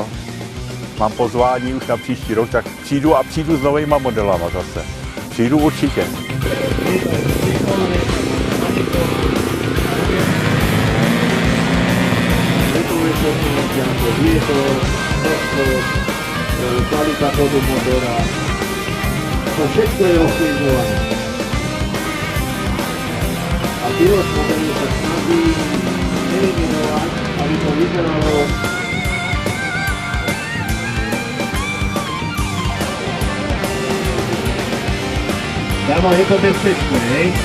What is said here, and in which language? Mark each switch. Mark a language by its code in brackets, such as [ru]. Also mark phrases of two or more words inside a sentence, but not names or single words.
[cs] Mám pozvání už na příští rok, tak přijdu s novýma modelama zase. Přijdu určitě. [sk] Kvalita chodu motora, to všetko je ovplyvňované. A pilot modelu sa snaží eliminovať, aby to vyzeralo Damo, je to bezpečné, hej?